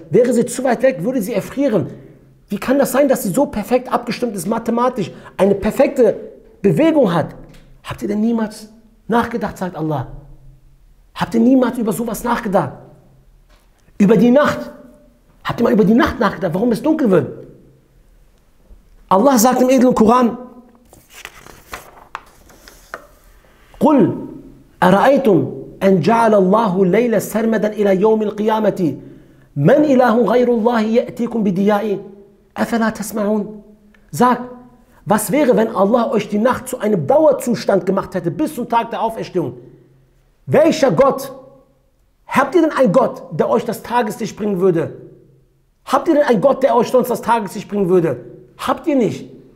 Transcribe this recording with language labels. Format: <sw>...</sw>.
<de>Wäre sie zu weit weg, würde sie erfrieren. Wie kann das sein, dass sie so perfekt abgestimmt ist, mathematisch, eine perfekte Bewegung hat? Habt ihr denn niemals nachgedacht, sagt Allah? Habt ihr niemals über sowas nachgedacht? Über die Nacht. Habt ihr mal über die Nacht nachgedacht, warum es dunkel wird? Allah sagt im edlen Koran,</de> <ar>قُلْ أَرَأَيْتُمْ أَنْ جَعَلَ اللَّهُ اللَّيْلَ سَرْمَدًا إِلَى يَوْمِ الْقِيَامَةِ مَنْ إِلَهٌ غَيْرُ اللَّهِ يَأْتِيكُمْ بِدِيَاءٍ أَفَلَا تَسْمَعُونَ.</ar> <de>Sagt, was wäre, wenn Allah euch die Nacht zu einem Dauerzustand gemacht hätte, bis zum Tag der Auferstehung? Welcher Gott? Habt ihr denn einen Gott, der euch das Tageslicht bringen würde? Habt ihr denn einen Gott, der euch sonst das Tageslicht bringen würde? Habt ihr nicht?</de>